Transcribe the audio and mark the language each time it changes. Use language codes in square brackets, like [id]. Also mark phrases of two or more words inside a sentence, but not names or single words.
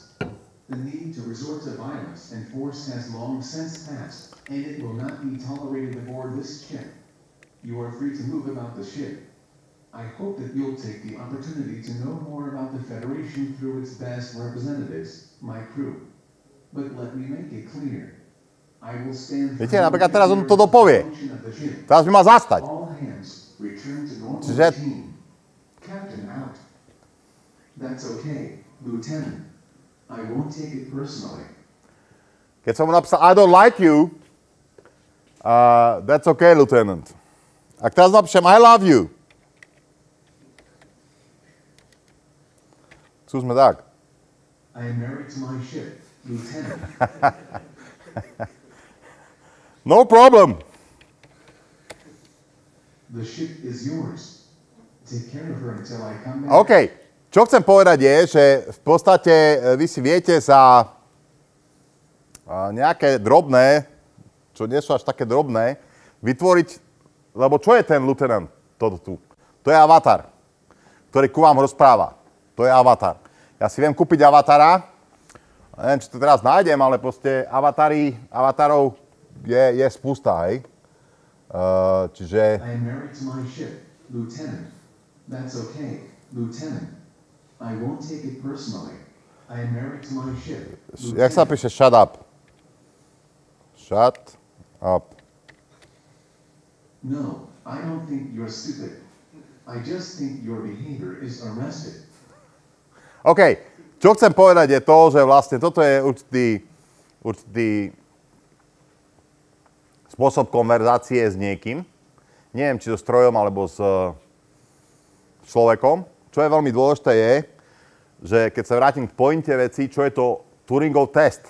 [en] The need to resort to violence and force has long since passed, and it will not be tolerated aboard this ship. You are free to move about the ship. I hope that you'll take the opportunity to know more about the Federation through its best representatives, my crew. But let me make it clear. I will stand for [sk] Viete, napríklad teraz on to dopovie. Teraz by mal zastať. [en] All hands return to normal [sk] Čiže- [en] routine. Captain out. That's okay, Lieutenant. I won't take it personally. [sk] Keď som mu napísal [en] I don't like you, that's okay, lieutenant. [sk] Ak teraz napíšem [en] I love you, [sk] skúsme tak. [en] I am married to my ship, Lieutenant. No problem. The ship is yours. Take care of her until I come back. OK. [sk] Čo chcem povedať je, že v podstate vy si viete za nejaké drobné, čo nie sú až také drobné, vytvoriť, lebo čo je ten lieutenant, toto tu? To je avatar, ktorý ku vám rozpráva. To je avatar. Ja si viem kúpiť avatara, neviem, či to teraz nájdem, ale proste avatarov je spústa, hej. Čiže... [en] I am married to my ship, Lieutenant. That's okay, Lieutenant. I won't take it personally. I am married to my ship. [sk] Jak sa píše [en] shut up? Shut up. No, I don't think you're stupid. I just think your behavior is arrested. OK. [sk] Čo chcem povedať je to, že vlastne toto je určitý spôsob konverzácie s niekým. Neviem, či so strojom alebo s človekom. Čo je veľmi dôležité je, že keď sa vrátim k pointe veci, čo je to Turingov test.